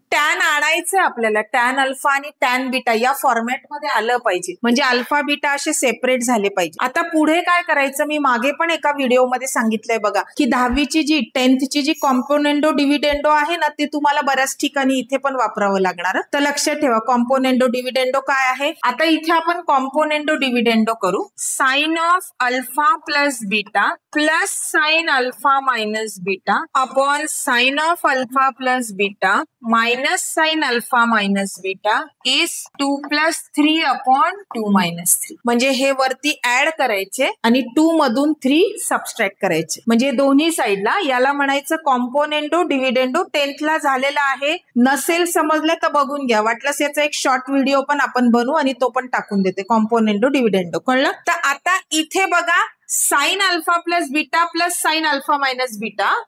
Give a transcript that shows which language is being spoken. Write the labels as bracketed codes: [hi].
[mr] Tan आणायचं आपल्याला. Tan alpha आणि टॅन बीटा या फॉर्मॅट मध्ये आलं पाहिजे, म्हणजे अल्फा बीटा असे सेपरेट झाले पाहिजे. आता पुढे काय करायचं, मी मागे पण एका व्हिडिओमध्ये सांगितलंय बघा की 10वीची जी 10th जी कॉम्पोनेंडो डिव्हिडेंडो आहे ना, ते तुम्हाला बऱ्याच ठिकाणी इथे पण वापरावं लागणार. तर लक्षात ठेवा कॉम्पोनेंडो डिव्हिडेंडो काय आहे. आता इथे आपण कॉम्पोनेंडो डिव्हिडेंडो करू. [en] Sine of alpha plus beta plus sine alpha minus beta upon sine of alpha plus beta minus sine alpha minus beta is 2 + 3/2 - 3. [mr] म्हणजे हे वरती ऍड करायचे आणि 2 मधून 3 सबस्ट्रॅक्ट करायचे. म्हणजे दोन्ही साईडला याला म्हणायचं कॉम्पोनेंडो डिव्हिडेंडो. 10th ला झालेला आहे. नसेल समजलं तर बघून घ्या. वाटलंच याचा एक शॉर्ट व्हिडिओ पण आपण बनवू आणि तो पण टाकून देते. कॉम्पोनेंडो डिव्हिडेंडो कळलं. तर आता इथे बघा sine alpha plus beta plus sine alpha minus beta.